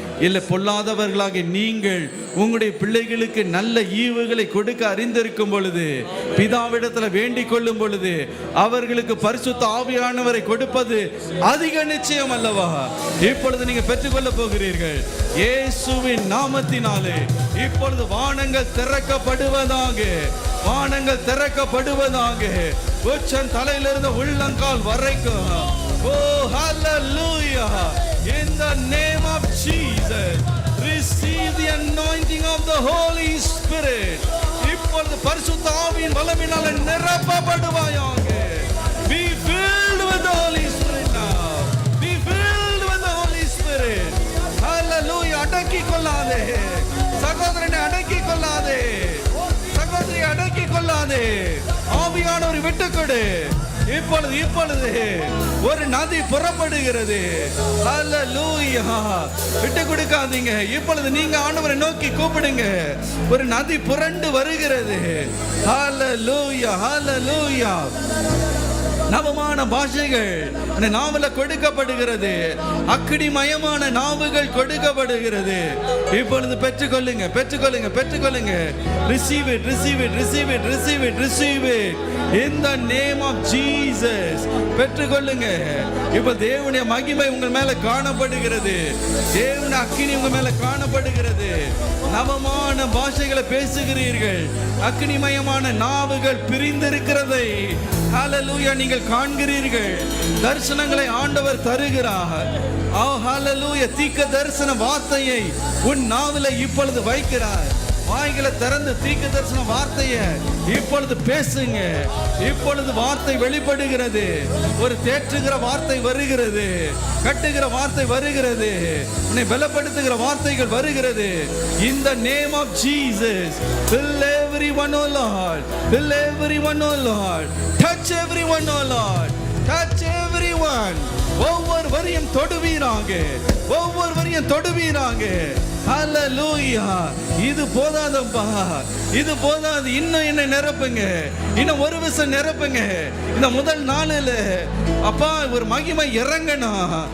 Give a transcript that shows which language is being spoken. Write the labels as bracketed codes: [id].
[ta] இல்லை, பொல்லாதவர்களாக நீங்கள் உங்களுடைய பிள்ளைகளுக்கு நல்ல ஈவுகளை கொடுக்க அறிந்திருக்கும் பொழுது, பிதாவிடத்தில் வேண்டிக் கொள்ளும் பொழுது அவர்களுக்கு பரிசுத்த ஆவியானவரை கொடுப்பது அதிக நிச்சயம் அல்லவா? இப்பொழுது நீங்க பெற்றுக்கொள்ள போகிறீர்கள் இயேசுவின் நாமத்தினாலே. இப்பொழுது வானங்கள் திறக்கப்படுவதாக, வானங்கள் திறக்கப்படுவதாக. உச்சன் தலையிலிருந்து உள்ளங்கால் வரைக்கும். ஓ ஹல்லேலூயா. [en] In the name of Jesus, receive the anointing of the Holy Spirit. [ta] இப்பொழுது பரிசுத்த ஆவியின் வல்லமையினால நிரப்பப்படுவாயாக. [en] Be filled with the Holy Spirit now. Be filled with the Holy Spirit. Hallelujah. [ta] அடக்கிக் கொள்ளாதே சகோதரனை, அடக்கிக் கொள்ளாதே சகோதரி, அடக்கிக் கொள்ளாதே. ஆவியானவரை விட்டுக்கொடு. இப்பொழுது ஒரு நதி புறப்படுகிறது. ஹல்லேலூயா. விட்டு கொடுக்காதீங்க. இப்பொழுது நீங்க ஆண்டவரை நோக்கி கூப்பிடுங்க. ஒரு நதி புரண்டு வருகிறது. ஹல்லேலூயா. ஹல்லேலூயா. நவமான பாஷைகள் அந்த நாவல கொடுக்கப்படுகிறது. அக்கினிமயமான நாவுகள் கொடுக்கப்படுகிறது. இப்பொழுது பெற்றுக்கொள்ளுங்க, பெற்றுக்கொள்ளுங்க, பெற்றுக்கொள்ளுங்க. [en] Receive it, receive it, receive it, receive it, receive it in the name of Jesus. [ta] பெற்றுக்கொள்ளுங்க. இப்ப தேவனுடைய மகிமை உங்கள் மேல காணப்படுகிறது. தேவனுடைய அக்கினி உங்கள் மேல காணப்படுகிறது. நவமான பாஷைகளை பேசுகிறீர்கள். அக்கினிமயமான நாவுகள் பிரிந்திருக்கிறதை ஹல்லேலூயா நீங்கள் காண்கிறீர்கள். தரிசனங்களை ஆண்டவர் தருகிறார். ஹல்லேலூயா. தீர்க்க தரிசன வார்த்தையை உன் நாவில இப்பொழுது வைக்கிறார். வாய்களை திறந்து தீர்க்க தரிசன வார்த்தையை இப்பொழுது பேசுங்க. இப்பொழுது வார்த்தை வெளிப்படுகிறது. ஒரு தேற்றுகிற வார்த்தை வருகிறது, கட்டுகிற வார்த்தை வருகிறது, உன்னை பலப்படுத்துகிற வார்த்தைகள் வருகிறது. [en] In the name of Jesus, fill everyone, oh Lord, fill everyone, oh Lord, touch everyone, oh Lord, touch everyone. [ta] ஒவ்வொருவரையும் தொடுவீராங்க, ஒவ்வொருவரையும் தொடுவீராங்க. ஹல்லேலூயா. இது போதாதப்பா, இது போதாது. இன்னும் என்ன நிரப்புங்க, இன்னும் ஒரு விஷயம் நிரப்புங்க. இந்த முதல் நாளில் அப்பா ஒரு மகிமை இறங்கணும்.